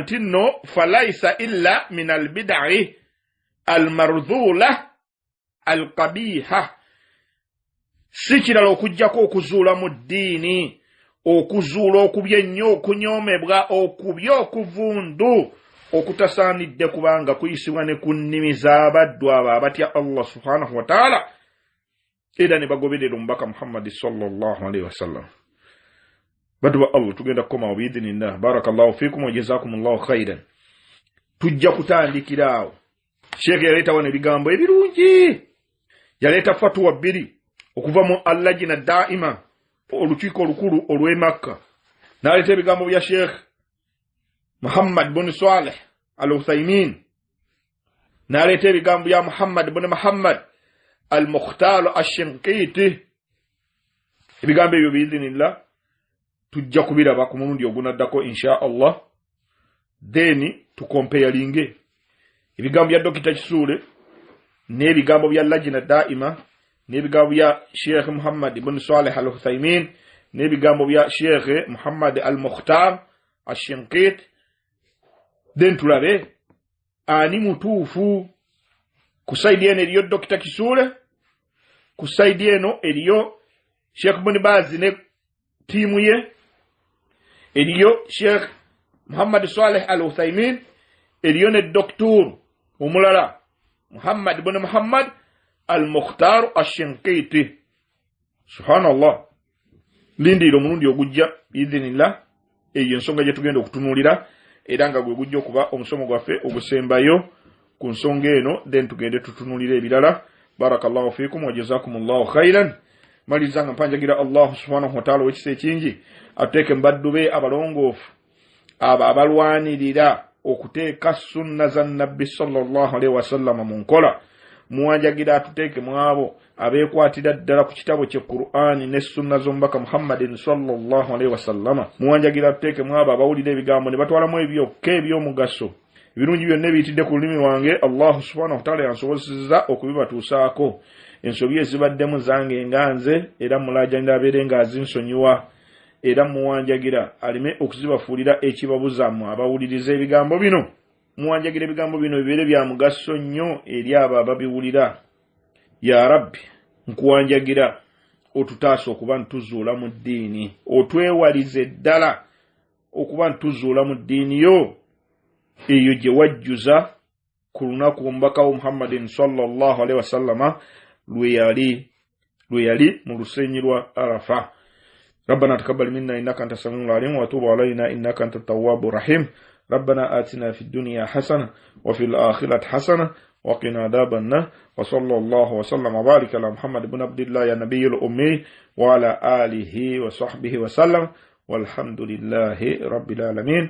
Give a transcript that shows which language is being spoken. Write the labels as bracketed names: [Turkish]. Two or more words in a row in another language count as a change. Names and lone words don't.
[Ganda] nti nno [Arabic] فليس إلا من البدع المرذولة القبيحة [Ganda] sikirala okujjako okuzuula mu ddiini okuzuula okubya ennyo okunyomebwa okubya okuvundu okutasaanidde kubanga kuyisibwa ne ku nnimi z'abaddu abo abatya [Arabic] الله سبحانه وتعالى [Ganda] era ne bagoberera omubaka Muhammad [Arabic] صلى الله عليه وسلم. [Ganda] Baddu ba Allah tugenda kukomawo biidhinillah. [Arabic] بارك الله فيكم وجزاكم الله خيرا. [Ganda] Tujja kutandikiraawo. Sheikh yaleeta wano ebigambo ebirungi. Yaleeta fatwa bbiri okuva mu allajina daima olukiiko olukulu olw'e Makka. N'aleeta ebigambo bya Sheikh Muhammad bin Saleh al-Uthaymin. N'aleeta ebigambo bya Muhammad bin Muhammad al-Mukhtar ash-Shinqiti. Ebigambo ebyo biidhinillah tujja kubiraba ku mulundi ogunaddako [Arabic] إن شاء الله. [Ganda] Then tukompeyalinge ebigambo bya Dr. Kisuule n'ebigambo bya lajina daima n'ebigambo bya Sheikh Muhammad ibn Saleh al-Uthaymin n'ebigambo bya Sheikh Muhammad al-Mukhtar ash-Shinqiti. Then tulabe ani mutuufu kusaidi eno eriyo Dr. Kisuule, kusaidi eno eriyo Sheikh Ibn Baz ne tiimu ye, eriyo Sheikh Muhammad Saleh al-Uthaymin, eriyo ne Dr. omulala Muhammad ibn Muhammad al-Mukhtar ash-Shinqiti. Subhanallah. Lindiro mulundi ogujja biidhinillah eyo ensonga gye tugenda okutunuulira era nga gwe gujja okuba omusomo gwaffe ogusembayo ku nsonga eno, then tugende tutunuulire ebirala. [Arabic] بارك الله فيكم وجزاكم الله خيرا. [Ganda] Maliza nga mpanjagira [Arabic] الله سبحانه وتعالى [Ganda] wekisa ekingi ateeke mbaddu be abalongoofu abo abalwanirira okuteeka sunna za nabbi [Arabic] صلى الله عليه وسلم [Ganda] mu nkola. Muwanjagira atuteeke mu abo abeekwatira ddala ku kitabo kye Qur'ani ne sunna z'omubaka Muhammadin [Arabic] صلى الله عليه وسلم. [Ganda] Muwanjagira atuteeke mu abo abawulira ebigambo ne batwalamu ebyokka eby'omugaso. Ebirungi byonna ebiyitidde ku lulimi lwange [Arabic] الله سبحانه وتعالى [Ganda] yansobozesezza okubibatuusaako. Ensobi ezibaddemu zange nganze era mulajanira abeere nga azinsonyiwa era muwanjagira alime okuzibafuulira ekibabuzamu abawuliriza ebigambo bino. Muwanjagira ebigambo bino bibeere bya mugaso nnyo eri abo ababiwulira. [Arabic] يا رب, [Ganda] nkuwanjagira otutaasa okuba ntuzuula mu ddiini, otwewalize ddala okuba ntuzuula mu ddiini yo eyo gye wajjuza ku lunaku omubaka wa Muhammadin [Arabic] صلى الله عليه وسلم [Ganda] lwe yali mu lusenyi lwa Arafa. [Arabic] ربنا تقبل منا إنك أنت السميع العليم وتوب علينا إنك أنت التواب الرحيم. ربنا آتنا في الدنيا حسنة وفي الآخرة حسنة وقنا عذاب النار. وصلى الله وسلم وبارك على محمد بن عبد الله يا نبي الأمي وعلى آله وصحبه وسلم والحمد لله رب العالمين.